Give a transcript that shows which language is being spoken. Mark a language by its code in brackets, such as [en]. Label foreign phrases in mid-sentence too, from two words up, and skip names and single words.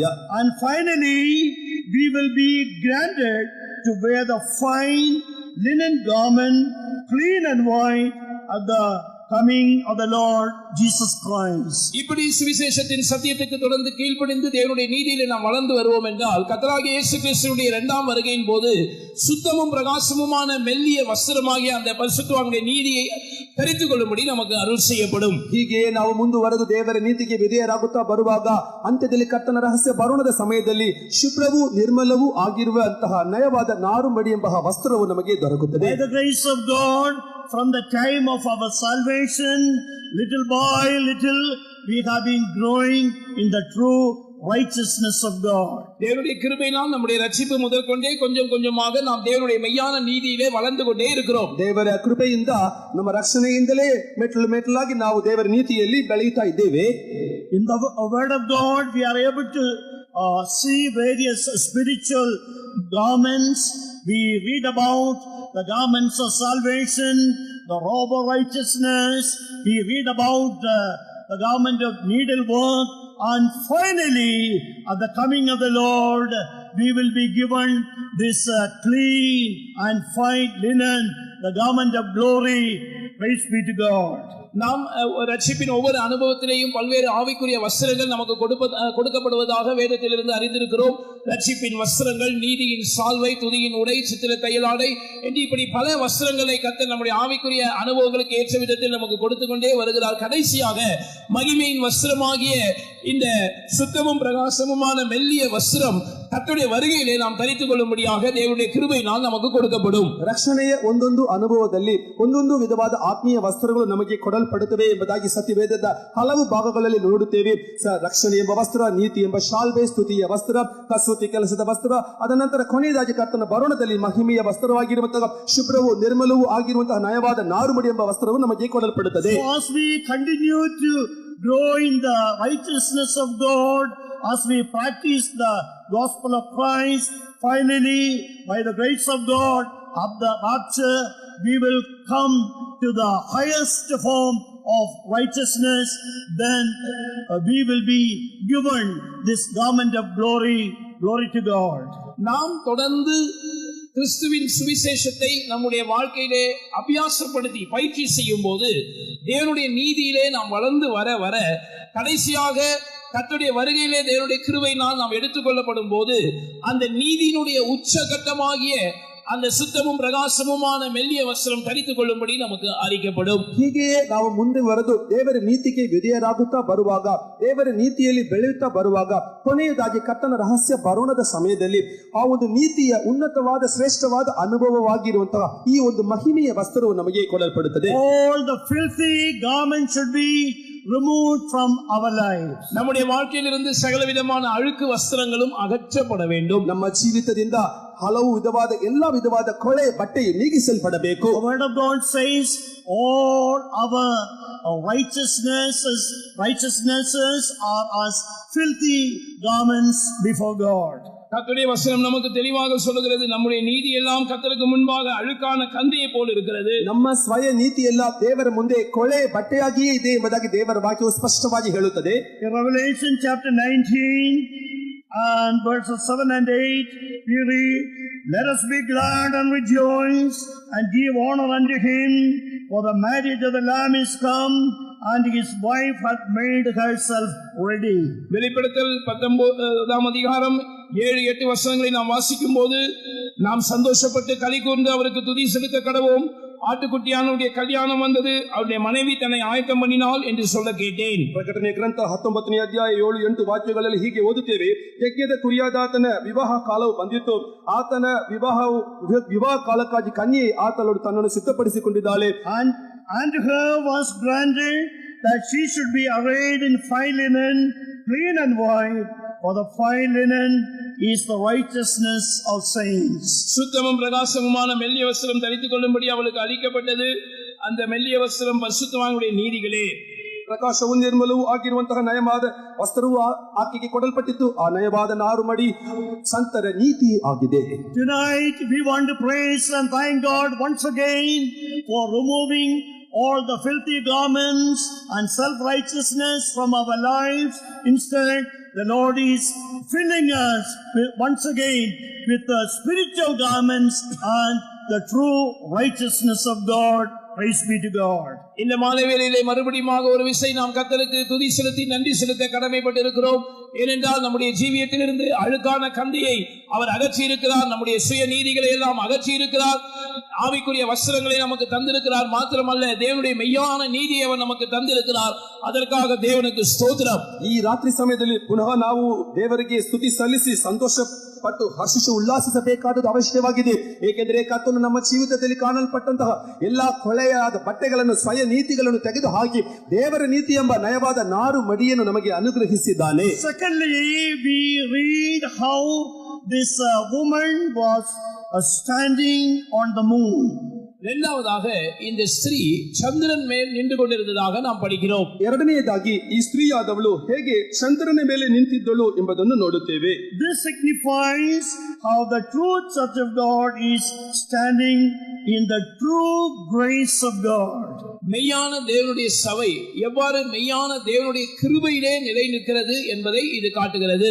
[en] And finally we will be granted to wear the fine linen garment, clean and white, at the coming of the Lord Jesus Christ. [ta] இப்படி சுவிசேஷத்தின் சத்தியத்துக்கு தொடர்ந்து கீழ்ப்படிந்து தேவனுடைய நீதியிலே நாம் வளர்ந்து வருவோம் என்றால் கர்த்தராகிய இயேசு கிறிஸ்துவினுடைய இரண்டாம் வருகையின் போது சுத்தமும் பிரகாசமுமான மெல்லிய வஸ்திரமாகிய அந்த பரிசுத்தவான்களுடைய நீதியை தரித்துக் கொள்ளும்படி நமக்கு அருள் செய்யப்படும். [kn] ಹೀಗೆ ನಾವು ಮುಂದುವರೆದು ದೇವರ ನೀತಿಗೆ ವಿಧೇಯರಾಗುತ್ತಾ ಬರುವಾಗ ಅಂತ್ಯದಲ್ಲಿ ಕರ್ತನ ರಹಸ್ಯ ಬರೋಣದ ಸಮಯದಲ್ಲಿ ಶುಭ್ರವೂ ನಿರ್ಮಲವೂ ಆಗಿರುವಂತಹ ನಯವಾದ ನಾರುಮಡಿ ಎಂಬ ವಸ್ತ್ರವು ನಮಗೆ ದೊರಕುತ್ತದೆ. [en] By the grace of God, from the time of our salvation, little by little, we have been growing in the true righteousness of God. [ta] தேவனுடைய கிருபையினால் நம்முடைய ரட்சிப்பு முதற்கொண்டே கொஞ்சம் கொஞ்சமாக நாம் தேவனுடைய மெய்யான நீதியிலே வளர்ந்து கொண்டே இருக்கிறோம். [kn] ದೇವರ ಕೃಪೆಯಿಂದ ನಮ್ಮ ರಕ್ಷಣೆಯಿಂದಲೇ ಮೆಟ್ಟಲು ಮೆಟ್ಟಲಾಗಿ ನಾವು ದೇವರ ನೀತಿಯಲ್ಲಿ ಬೆಳೆಯುತ್ತಾ ಇದ್ದೇವೆ. [en] In the word of God, we are able to see various spiritual garments. We read about the garments of salvation, the robe of righteousness. We read about the garment of needlework. And finally, at the coming of the Lord, we will be given this clean and fine linen, the garment of glory. Praise be to God. [ta] நாம் ரட்சிப்பின் ஒவ்வொரு அனுபவத்திலேயும் பல்வேறு ஆவிக்குரிய வஸ்திரங்கள் நமக்கு கொடுக்கப்படுவதாக வேதத்திலிருந்து அறிந்திருக்கிறோம். ரட்சிப்பின் வஸ்திரங்கள், நீதியின் சால்வை, துதியின் உடை, சித்திர தையலாடை என்று இப்படி பல வஸ்திரங்களை கர்த்தர் நம்முடைய ஆவிக்குரிய அனுபவங்களுக்கு ஏற்ற விதத்தில் நமக்கு கொடுத்து கொண்டே வருகிறார். கடைசியாக மகிமையின் வஸ்திரமாகிய இந்த சுத்தமும் பிரகாசமுமான மெல்லிய வஸ்திரம் கர்த்தருடைய வருகையிலே நாம் தரித்துக் கொள்ளும்படியாக தேவனுடைய கிருபையினால் நமக்கு கொடுக்கப்படும். [kn] ರಕ್ಷಣೆಯ ಒಂದೊಂದು ಅನುಭವದಲ್ಲಿ ಒಂದೊಂದು ವಿಧವಾದ ಆತ್ಮೀಯ ವಸ್ತ್ರಗಳು ನಮಗೆ ಕೊಡಲ್ಪಡುತ್ತವೆ ಎಂಬುದಾಗಿ ಸತ್ಯವೇದದ ಹಲವು ಭಾಗಗಳಲ್ಲಿ ನೋಡುತ್ತೇವೆ. ರಕ್ಷಣೆ ಎಂಬ ವಸ್ತ್ರ, ನೀತಿ ಎಂಬ ಶಾಲ್ವೆ, ಸ್ತುತಿಯ ವಸ್ತ್ರ, ಕಸೂತಿ ಕೆಲಸದ ವಸ್ತ್ರ, ಅದ ನಂತರ ಕೊನೆಯದಾಗಿ ಕರ್ತನ ಬರೋಣದಲ್ಲಿ ಮಹಿಮೆಯ ವಸ್ತ್ರವಾಗಿರುವಂತಹ ಶುಭ್ರವೂ ನಿರ್ಮಲವೂ ಆಗಿರುವಂತಹ ನಯವಾದ ನಾರುಮಡಿ ಎಂಬ ವಸ್ತ್ರವು ನಮಗೆ ಕೊಡಲ್ಪಡುತ್ತದೆ. [en] As we continue to grow in the righteousness of God, as we practice the gospel of Christ, finally, by the grace of God, of the rapture, we will come to the highest form of righteousness. Then we will be given this garment of glory. Glory to God. [ta] நாம் தொடர்ந்து கிறிஸ்துவின் சுவிசேஷத்தை நம்முடைய வாழ்க்கையிலே அபியாசப்படுத்தி பயிற்சி செய்யும் போது தேவனுடைய நீதியிலே நாம் வளர்ந்து வர வர கடைசியாக கர்த்தருடைய வருகையிலே தேவனுடைய கிருபையினால் நாம் எடுத்துக்கொள்ளப்படும் போது அந்த நீதியினுடைய உச்சகட்டமாகிய அந்த சுத்தமும் பிரகாசமுமான மெல்லிய வஸ்திரம் தரித்துக் கொள்ளும்படி நமக்கு அறிக்கப்படும். [kn] ಹೀಗೆಯೇ ನಾವು ಮುಂದುವರೆದು ದೇವರ ನೀತಿಗೆ ವಿಧೇಯರಾಗುತ್ತಾ ಬರುವಾಗ, ದೇವರ ನೀತಿಯಲ್ಲಿ ಬೆಳೆಯುತ್ತಾ ಬರುವಾಗ, ಕೊನೆಯದಾಗಿ ಕರ್ತನ ರಹಸ್ಯ ಬರೋಣದ ಸಮಯದಲ್ಲಿ ಆ ಒಂದು ನೀತಿಯ ಉನ್ನತವಾದ ಶ್ರೇಷ್ಠವಾದ ಅನುಭವವಾಗಿರುವಂತಹ ಈ ಒಂದು ಮಹಿಮೆಯ ವಸ್ತ್ರವು ನಮಗೆ ಕೊಡಲ್ಪಡುತ್ತದೆ. [en] All the filthy garments should be removed from our lives. [ta] நம்முடைய வாழ்க்கையிலிருந்து சகல விதமான அழுக்கு வஸ்திரங்களும் அகற்றப்பட வேண்டும். [kn] ನಮ್ಮ ಜೀವಿತದಿಂದ ಹಲವು ವಿಧವಾದ ಎಲ್ಲ ವಿಧವಾದ ಕೊಳೆ ಬಟ್ಟೆಯು ನೀಗಿಸಲ್ಪಡಬೇಕು. [en] The word of God says all our righteousnesses are as filthy garments before God. [ta] கர்த்தருடைய வசனம் நமக்கு தெளிவாக சொல்லுகிறது, நம்முடைய நீதி எல்லாம் கர்த்தருக்கு முன்பாக அழுக்கான கந்தையை போல் இருக்கிறது. [kn] ನಮ್ಮ ಸ್ವಯ ನೀತಿ ಎಲ್ಲ ದೇವರ ಮುಂದೆ ಕೊಳೆ ಬಟ್ಟೆಯಾಗಿಯೇ ಇದೆ ಎಂಬುದಾಗಿ ದೇವರ ವಾಕ್ಯವು ಸ್ಪಷ್ಟವಾಗಿ ಹೇಳುತ್ತದೆ. [en] In Revelation chapter 19 and verses 7 and 8 we read, "Let us be glad and rejoice and give honor unto him, for the marriage of the Lamb is come, and his wife hath made herself ready." [ta] வெளிப்படுத்தல் 19ஆம் அதிகாரம் 7-8 வசனங்களை நாம் வாசிக்கும் போது நாம் சந்தோஷப்பட்டு களி கூர்ந்து அவருக்கு துதி செலுத்த கடவோம். ஆட்டுக்குட்டியானுடைய கல்யாணம் வந்தது, அவருடைய மனைவி தன்னை ஆயத்தம் பண்ணினாள் என்று சொல்ல கேட்டேன். [kn] ಪ್ರಕಟಣೆ ಗ್ರಂಥ 19ನೇ ಅಧ್ಯಾಯ 7-8 ವಾಕ್ಯಗಳಲ್ಲಿ ಹೀಗೆ ಓದುತ್ತೇವೆ, ಯಜ್ಞದ ಕುರಿಯಾದಾತನ ವಿವಾಹ ಕಾಲವು ಬಂದಿತ್ತು, ಆತನ ವಿವಾಹ ಕಾಲಕ್ಕಾಗಿ ಕನ್ಯೆ ಆತಳು ತನ್ನನ್ನು ಸಿದ್ಧಪಡಿಸಿಕೊಂಡಿದ್ದಾಳೆ. [en] And to her was granted that she should be arrayed in fine linen, clean and white, for the fine linen is the righteousness of saints. [ta] சுத்தமும் பிரகாசமுமான மெல்லிய வஸ்திரம் தரித்துக் கொள்ளும்படி அவளுக்கு அளிக்கப்பட்டது. அந்த மெல்லிய வஸ்திரம் பரிசுத்தவான்களுடைய நீதிகளே. [kn] ಪ್ರಕಾಶವು ನಿರ್ಮಲವೂ ಆಗಿರುವಂತಹ ನಯವಾದ ವಸ್ತ್ರವು ಆಕೆಗೆ ಕೊಡಲ್ಪಟ್ಟಿತ್ತು. ಆ ನಯವಾದ ನಾರುಮಡಿ ಸಂತರ ನೀತಿ ಆಗಿದೆ. [en] Tonight we want to praise and thank God once again for removing all the filthy garments and self-righteousness from our lives. Instead, the Lord is filling us once again with the spiritual garments and the true righteousness of God. Praise be to God. [ta] இந்த மாலை வேளையிலே மறுபடியும் ஒரு விசை நாம் கர்த்தருக்கு துதி செலுத்தி நன்றி செலுத்த கடமைப்பட்டு இருக்கிறோம். ஏனென்றால் நம்முடைய ஜீவியத்திலிருந்து அழுக்கான கந்தையை அவர் அகற்றி இருக்கிறார். நம்முடைய சுய நீதிகளை எல்லாம் அகற்றி இருக்கிறார். ஆவிக்குரிய வஸ்திரங்களை நமக்கு தந்திருக்கிறார். மாத்திரமல்ல, தேவனுடைய மெய்யான நீதியை அவர் நமக்கு தந்திருக்கிறார். அதற்காக தேவனுக்கு ಸ್ತೋತ್ರ. [kn] ಈ ರಾತ್ರಿ ಸಮಯದಲ್ಲಿ ಪುನಃ ನಾವು ದೇವರಿಗೆ ಸ್ತುತಿ ಸಲ್ಲಿಸಿ ಸಂತೋಷ ಪಟ್ಟು ಹರ್ಷಿಸಿ ಉಲ್ಲಾಸಿಸಬೇಕಾದದ್ದು ಅವಶ್ಯವಾಗಿದೆ. ಏಕೆಂದರೆ ಕರ್ತನು ನಮ್ಮ ಜೀವಿತದಲ್ಲಿ ಕಾಣಲ್ಪಟ್ಟಂತಹ ಎಲ್ಲಾ ಕೊಳೆಯಾದ ಬಟ್ಟೆಗಳನ್ನು ಸ್ವಯ ನೀತಿಗಳನ್ನು ತೆಗೆದು ಹಾಕಿ ದೇವರ ನೀತಿ ಎಂಬ ನಯವಾದ ನಾರು ಮಡಿಯನ್ನು ನಮಗೆ ಅನುಗ್ರಹಿಸಿದ್ದಾನೆ. [en] Secondly, we read how this woman was standing on the moon. [ta] இரண்டாவதாக இந்த ஸ்திரீ சந்திரன் மேல் நின்று கொண்டிருந்ததாக நாம் படிக்கிறோம். [kn] ಎರಡನೆಯದಾಗಿ ಈ ಸ್ತ್ರೀಯಾದವಳು ಹೇಗೆ ಚಂದ್ರನ ಮೇಲೆ ನಿಂತಿದ್ದಳು ಎಂಬುದನ್ನು ನೋಡುತ್ತೇವೆ. [en] This signifies how the true church of God is standing in the true grace of God. [ta] மெய்யான தேவனுடைய சபை எவ்வாறு மெய்யான தேவனுடைய கிருபையிலே நிலை நிற்கிறது என்பதை இது காட்டுகிறது.